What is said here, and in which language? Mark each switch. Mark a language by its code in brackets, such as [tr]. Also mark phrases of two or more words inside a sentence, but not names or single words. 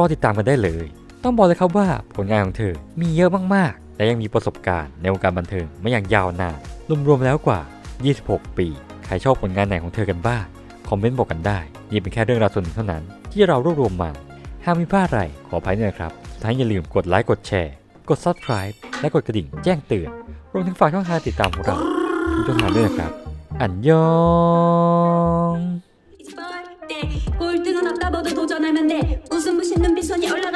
[th] ติดตามกันได้เลยต้องบอกเลยครับว่าผลงานของเธอมีเยอะมากๆและยังมีประสบการณ์ในวงการบันเทิงมาอย่างยาวนานรวมๆแล้วกว่า 26 ปี ใครชอบผลงานไหนของเธอกันบ้างคอมเมนต์บอกกันได้นี่เป็นแค่เรื่องราวส่วนหนึ่งเท่านั้นที่เรารวบรวมมาหากมีพลาดอะไรขออภัยด้วยนะครับสุดท้ายอย่าลืมกดไลค์กดแชร์กด Subscribe และกดกระดิ่งแจ้งเตือนรวมถึงฝากช่องทางติดตามของเราทุกช่องทางด้วยนะครับอันยอง [ko] 꼴등은 없다 모두 도전하면 돼 웃음 부신 눈빛 손이